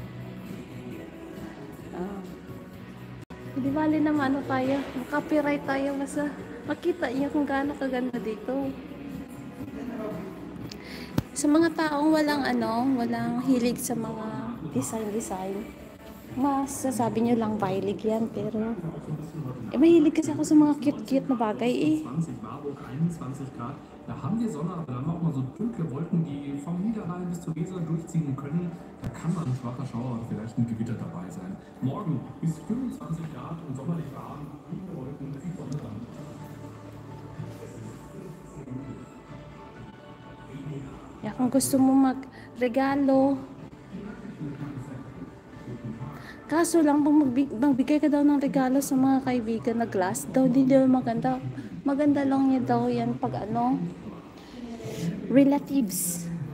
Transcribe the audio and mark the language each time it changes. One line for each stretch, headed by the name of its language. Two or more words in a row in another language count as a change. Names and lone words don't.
Filipino: Hindi bali naman ano tayo, copyright tayo, basta makita niyo kung gaano kaganda dito. Sa mga taong walang hilig sa mga design, masasabi nyo lang violig yan, pero mahilig kasi ako sa mga cute-cute na bagay eh.
German: 20 Marburg 21 Grad. Da haben wir Sonne, aber dann auch mal so dunkle Wolken, die vom Niederrhein bis zur Weser durchziehen können. Da kann mal ein schwacher Schauer und vielleicht ein Gewitter dabei sein. Morgen bis 25 Grad und sommerlich warm, dunkle Wolken, viel Sonne dran. Ja,
Filipino: kung gusto mo magregalo, kaso lang pag magbigay ka daw ng regalo sa mga kaibigan na glass daw, hindi daw maganda. Maganda lang niya daw yan pag relatives.